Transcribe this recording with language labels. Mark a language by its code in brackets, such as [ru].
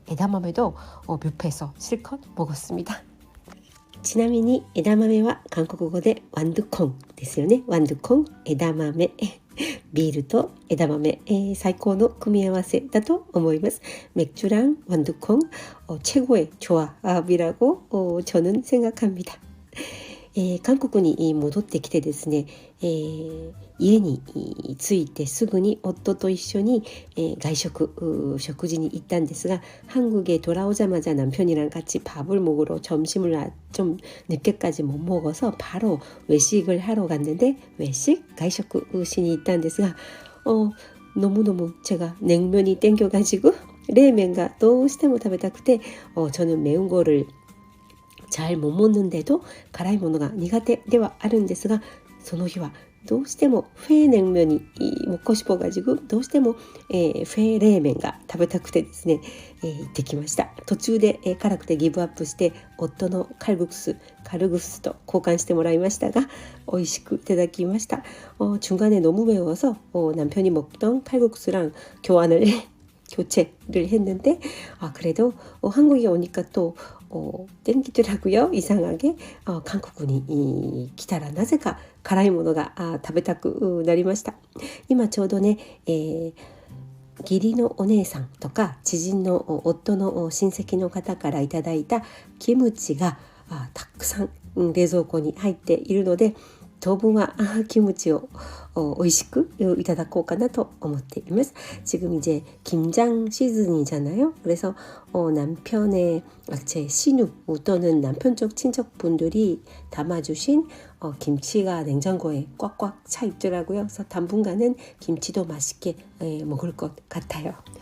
[ko] 에다마메도 뷔페에서 실컷 먹었습니다. [ja] ちなみに枝豆は韓国語でワンドゥコンですよね。ワンドゥコン、枝豆、ビールと枝豆、最高の組み合わせだと思います。 [ko] 맥주랑ワンドゥコン、최고의 조합이라고 저는 생각합니다. [ja] 韓国に戻ってきてですね、家に着いてすぐに夫と一緒に、外食食事に行ったんですが [ko] 한국에 돌아오자마자 남편이랑 같이 밥을 먹으러 점심을 좀 늦게까지 못 먹어서 바로 외식을 하러 갔는데 외식 [ja] 外食しに行ったんですが [ko] 너무너무 제가 냉면이 땡겨가지고 레멘가 [ja] どうしても食べたくて [ko] 저는 매운 거를 잘 못 먹는데도 [ja] 辛いものが苦手ではあるんですがその日はどうしてもフェ [ko] 냉면이 먹고 싶어가지고 [ja] どうしてもフェ冷麺が食べたくてですね行ってきました。途中で辛くてギブアップして夫のカルグスと交換してもらいましたが美味しくいただきました。 [ko] 중간에 너무 매워서 남편이 먹던 칼국수랑 교체를 했는데 그래도 한국에 오니까 또 땡기더라고요. 이상하게 [ja] 韓国に来たらなぜか辛いものが食べたくなりました。今ちょうどね、義理のお姉さんとか知人の夫の親戚の方からいただいたキムチがたくさん冷蔵庫に入っているので当分はキムチを美味しくいただこうかなと思っています. [ko] 지금 이제 김장 시즌이잖아요. 그래서 남편의 제 신우 또는 남편 쪽 친척분들이 담아주신 김치가 냉장고에 꽉꽉 차 있더라고요. 그래서 당분간은 김치도 맛있게 먹을 것 같아요.